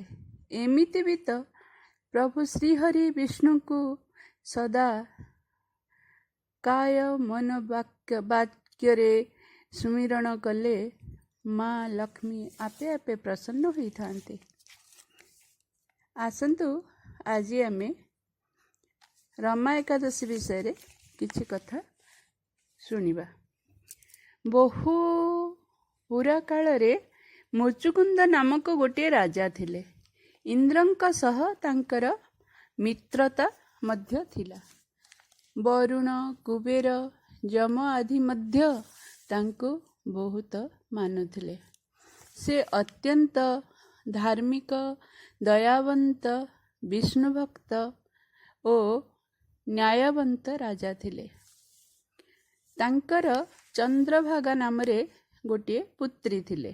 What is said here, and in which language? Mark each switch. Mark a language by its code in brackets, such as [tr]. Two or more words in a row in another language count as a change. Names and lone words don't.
[or] ଏମିତି ଭୀ ତୋ ପ୍ରଭୁ ଶ୍ରୀହରି ବିଷ୍ଣୁ କୋ ସଦା କାୟ ମନ ବାକ୍ୟ ରେ ସୁମିରଣ କଲେ ମାଁ ଲକ୍ଷ୍ମୀ ଆପେ ଆପେ ପ୍ରସନ୍ନ ହୋଇ ଥାନ୍ତେ। ଆସନ୍ତୁ ଆଜି ଆମେ ରମା ଏକାଦଶୀ ବିଷୟ ରେ କିଛି କଥା ଶୁଣିବା। ବହୁ ପୁରା କାଳ ରେ ମୁଚୁକୁନ୍ଦ ନାମକ ଗୋଟେ ରାଜା ଥିଲେ। ଇନ୍ଦ୍ରଙ୍କ ସହ ତାଙ୍କର ମିତ୍ରତା ମଧ୍ୟ ଥିଲା। ବରୁଣ, କୁବେର, ଯମ ଆଦି ମଧ୍ୟ ତାଙ୍କୁ ବହୁତ ମାନୁଥିଲେ। ସେ ଅତ୍ୟନ୍ତ ଧାର୍ମିକ, ଦୟାବନ୍ତ, ବିଷ୍ଣୁଭକ୍ତ ଓ ନ୍ୟାୟବନ୍ତ ରାଜା ଥିଲେ। ତାଙ୍କର ଚନ୍ଦ୍ରଭାଗା ନାମ ରେ ଗୋଟେ ପୁତ୍ରୀ ଥିଲେ।